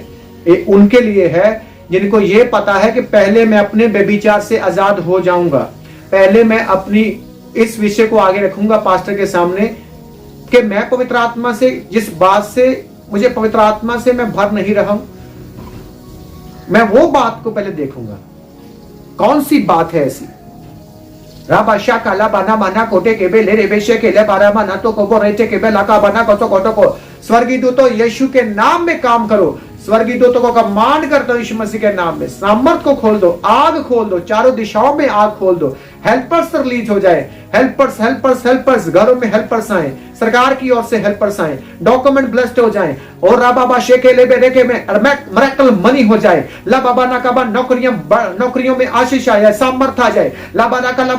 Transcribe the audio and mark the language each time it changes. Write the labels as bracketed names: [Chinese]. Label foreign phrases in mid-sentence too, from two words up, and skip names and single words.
[Hindi] ये उनके लिए है जिनको ये पता है कि पहले मैं अपने व्यभिचार से आजाद हो जाऊंगा, पहले मैं अपनी इस विषय को आगे रखूंगा पास्टर के सामने कि मैं पवित्र आत्मा से, जिस बात से मुझे पवित्र आत्मा से मैं भर नहीं रहा हूं, मैं वो बात को पहले देखूंगा। कौन सी बात है ऐसी? राबाशा काला बाना माना कोटे केबे ले रेबेशे केले बारा माना तो कोबो रेटे केबे लाका बना कोतो कोटो को। स्वर्गीय दूतों यीशु के नाम में काम करो, स्वर्गीय दूतों को कमांड करता हूं यीशु मसीह के नाम में, सामर्थ को खोल दो, आग खोल दो, चारों दिशाओं में आग खोल दो, [English] helpers release [Hindi] हो जाए, [English] helpers helpers helpers, [Hindi] घरों में हेल्पर्स आए, सरकार की ओर से हेल्पर्स आए, [English] document blessed [Hindi] हो जाए और राबाबा शेके ले बेरे के में [English] miracle money [Hindi] हो जाए, ला बाबा ना काबा नौकरियों में आशीष आ जाए, सामर्थ आ जाए, लाबा ना का लाबा